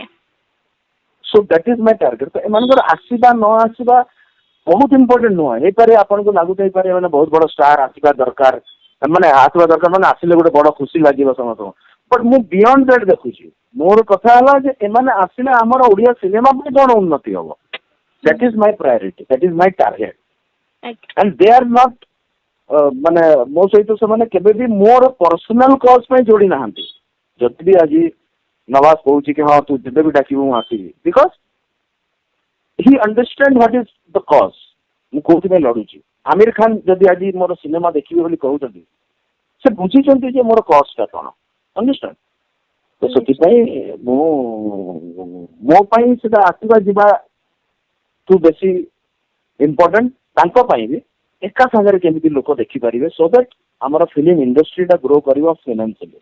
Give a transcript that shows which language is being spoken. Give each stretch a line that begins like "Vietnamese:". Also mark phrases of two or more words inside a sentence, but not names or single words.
English: so that is my target
Odia: ତ ଏମାନଙ୍କର ଆସିବା ନ ଆସିବା ବହୁତ ଇମ୍ପୋର୍ଟାଣ୍ଟ ନୁହଁ ହେଇପାରେ ଆପଣଙ୍କୁ ଲାଗୁଥାଇପାରେ ମାନେ ବହୁତ ବଡ ଷ୍ଟାର ଆସିବା ଦରକାର ମାନେ ଆସିବା ଦରକାର ମାନେ ଆସିଲେ ଗୋଟେ ବଡ ଖୁସି ଲାଗିବ ସମସ୍ତଙ୍କୁ ବଟ୍ ମୁଁ
English: beyond that
Odia: ଦେଖୁଛି ମୋର କଥା ହେଲା ଯେ ଏମାନେ ଆସିଲେ ଆମର ଓଡିଆ ସିନେମା ପାଇଁ କଣ ଉନ୍ନତି ହବ
English: that is my priority that is my target and they are not
Odia: ମାନେ ମୋ ସହିତ ସେମାନେ କେବେ ବି ମୋର
English: personal cause
Odia: ପାଇଁ ଯୋଡି ନାହାନ୍ତି ଯଦି ବି ଆଜି ନୱାଜ କହୁଛି କି ହଁ ତୁ ଯେବେ ବି ଡାକିବୁ ମୁଁ ଆସିବି ବିକଜ
English: he understand what is the cause
Odia: ମୁଁ କୋଉଥିପାଇଁ ଲଢୁଛି ଆମିର ଖାନ ଯଦି ଆଜି ମୋର ସିନେମା ଦେଖିବି ବୋଲି କହୁଛନ୍ତି ସେ ବୁଝିଛନ୍ତି ଯେ ମୋର କଜଟା କଣ ଅଣ୍ଡରଷ୍ଟାଣ୍ଡ ତ ସେଥିପାଇଁ ମୁଁ ମୋ ପାଇଁ ସେଟା ଆସିବା ଯିବା ଠୁ ବେଶୀ ଇମ୍ପୋର୍ଟାଣ୍ଟ ତାଙ୍କ ପାଇଁ ବି ଏକା ସାଙ୍ଗରେ କେମିତି ଲୋକ ଦେଖିପାରିବେ
English: so that
Odia: ଆମର
English: film industryଟା
Odia: ଗ୍ରୋ କରିବ ଫାଇନାନ୍ସିଆଲି।